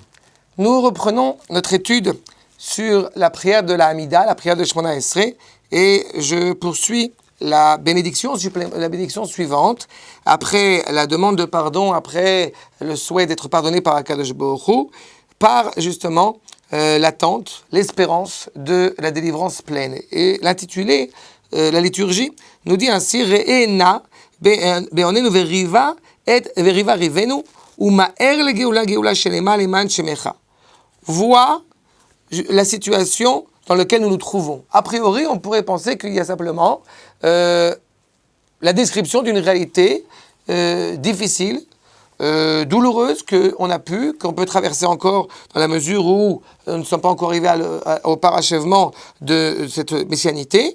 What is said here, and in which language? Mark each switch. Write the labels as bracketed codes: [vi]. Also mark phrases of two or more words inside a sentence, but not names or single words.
[fr] Nous reprenons notre étude sur la prière de la Hamida, la prière de Shemona Esrei, et je poursuis la bénédiction suivante. Après la demande de pardon, après le souhait d'être pardonné par [he] הקדוש ברוך הוא, [fr] par justement l'attente, l'espérance de la délivrance pleine. Et l'intitulé, la liturgie, nous dit ainsi: [he] ראה בענינו וריבה את וריבה ריבנו ומהר לגאולה גאולה שלמה למען שמך. [fr] Vois la situation dans laquelle nous nous trouvons. A priori, on pourrait penser qu'il y a simplement la description d'une réalité difficile, douloureuse qu'on peut traverser encore dans la mesure où nous ne sommes pas encore arrivés au parachèvement de cette messianité.